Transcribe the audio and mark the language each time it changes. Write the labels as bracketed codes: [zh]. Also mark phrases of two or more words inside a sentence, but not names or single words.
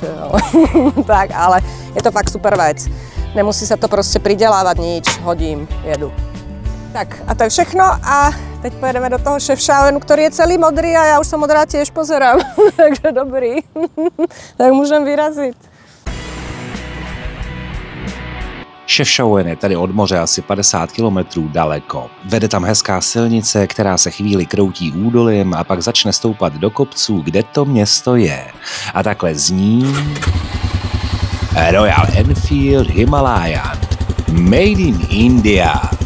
[sk] Tak, ale je to fakt super vec. Nemusí sa to proste pridelávať nič, hodím, jedu. [cs] Tak, a to je všechno a teď pojedeme do toho Chefchaounu, [sk] ktorý je celý modrý a ja už sa modrá tiež pozerám. Takže dobrý. Tak môžem vyraziť. [cs] Chefchaouen je tady od moře asi 50 kilometrů daleko. Vede tam hezká silnice, která se chvíli kroutí údolím a pak začne stoupat do kopců, kde to město je. A takhle zní Royal Enfield Himalayan. [en] Made in India.